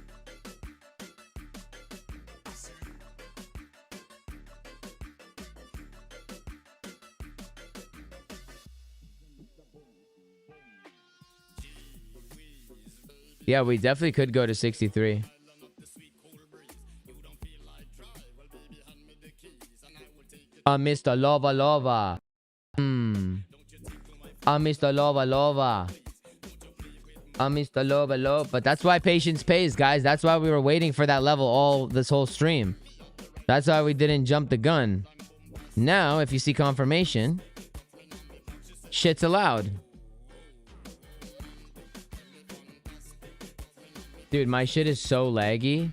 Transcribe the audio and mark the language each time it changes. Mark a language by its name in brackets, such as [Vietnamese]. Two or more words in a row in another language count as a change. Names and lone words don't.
[English] Yeah, we definitely could go to 63. Mr. Lova Lova. Mr. Lova Lova. Mr. Lova Lova. But that's why patience pays, guys. That's why we were waiting for that level all this whole stream. That's why we didn't jump the gun. Now, if you see confirmation, shit's allowed. Dude, my shit is so laggy.